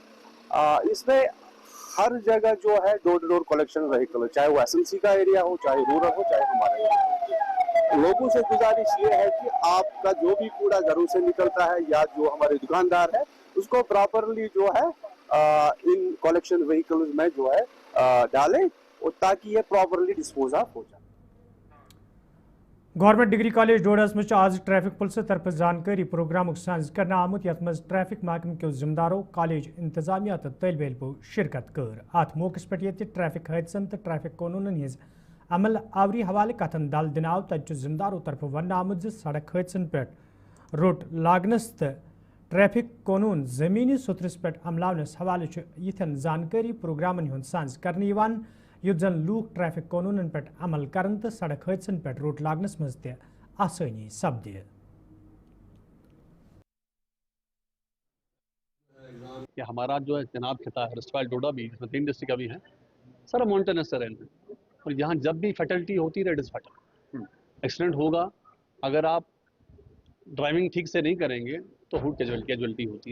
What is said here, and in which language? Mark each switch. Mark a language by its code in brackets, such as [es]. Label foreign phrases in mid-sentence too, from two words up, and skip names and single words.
[hi] इसमें हर जगह जो है [en] door to door collection vehicle, [hi] चाहे वो एसएमसी का एरिया हो, चाहे रूरल हो, चाहे हमारे लोगों से गुजारिश ये है कि आपका जो भी कूड़ा घरों से निकलता है या जो हमारे दुकानदार है उसको प्रॉपरली जो है इन [en] collection vehicles [hi] में जो है डालें और ताकि ये प्रॉपरली [en] dispose of [hi] हो जाए। [ks] गवर्नमेंट डिग्री कॉलेज डोडस में आज ट्रैफिक पुलिस तरफ जानकारी प्रोग्राम सांस कर आमुत यथ मज ट्रैफिक महकम के जिम्मेदारों कॉलेज इंतजामिया तो तलब इल्मो शिरकत कर। अत मौके पे ट्रैफिक हादसन तो ट्रैफिक कानूनन हज अमल आवरी हवाले कथन दल दिन आव तत जिम्मेदारों तरफ वन आमुत सड़क हादसन पे रोट लागनस तो ट्रैफिक कानून जमीनी सुथरस पे अमलावनस हवाले यथन जानकारी प्रोग्रामन हुंद सांस कर युद्ध जन लूक ट्रैफिक कानूनन पे अमल करन तो सड़क हादसन पे रोट लागनस मज ते आसानी सपदे। [hi] कि हमारा जो है जनाब खिता है रस्टफाइल डोडा भी, इसमें 3 डिस्ट्रिक्ट अभी हैं, सारा [en] mountainous terrain [hi] है और यहाँ जब भी फैटलिटी होती है [en] it is fatal, [hi] एक्सीडेंट होगा। अगर आप ड्राइविंग ठीक से नहीं करेंगे तो हुड कैजुअलिटी होती है।